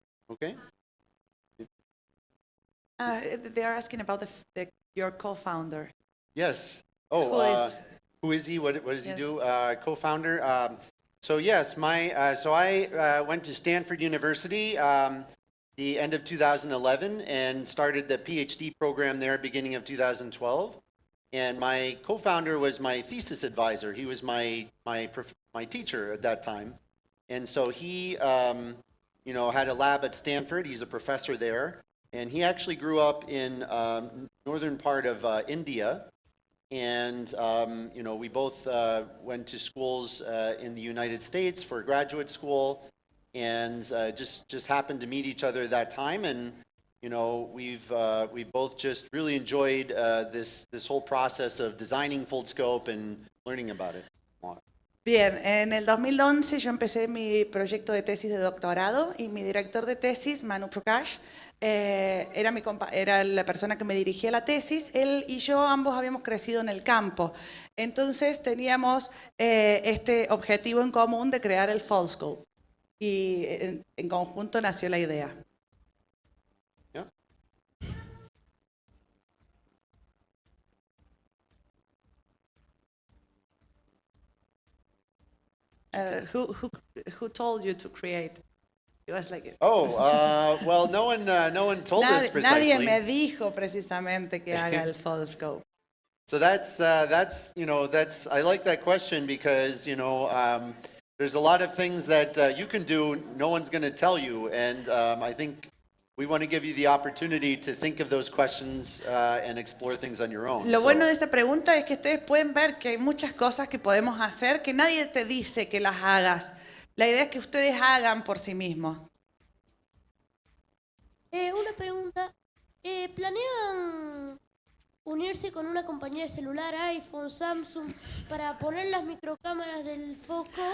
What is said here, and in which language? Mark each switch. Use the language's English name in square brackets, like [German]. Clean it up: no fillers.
[English] Okay. They are asking about your co-founder. Yes. Who is he? What does he do? Co-founder. So I went to Stanford University the end of 2011 and started the PhD program there beginning of 2012. And my co-founder was my thesis advisor. He was my teacher at that time. And so he had a lab at Stanford. He's a professor there. And he actually grew up in northern part of India. And, we both went to schools in the United States for graduate school, and just happened to meet each other at that time. And, we've both just really enjoyed this whole process of designing Foldscope and learning about it. [Spanish] Bien, en el 2011 yo empecé mi proyecto de tesis de doctorado y mi director de tesis, Manu Prakash, era la persona que me dirigía la tesis. Él y yo ambos habíamos crecido en el campo, entonces teníamos este objetivo en común de crear el Foldscope y en conjunto nació la idea. [English] Who told you to create? It was like Well, no one told us precisely. [Spanish] nadie me dijo precisamente que haga el Foldscope. [English] So that's I like that question because there's a lot of things that you can do. No one's going to tell you, and I think we want to give you the opportunity to think of those questions and explore things on your own. [Spanish] Lo bueno de esa pregunta es que ustedes pueden ver que hay muchas cosas que podemos hacer que nadie te dice que las hagas. La idea es que ustedes hagan por sí mismos. Una pregunta. ¿Planean unirse con una compañía de celular, iPhone, Samsung, para poner las microcámaras del foco?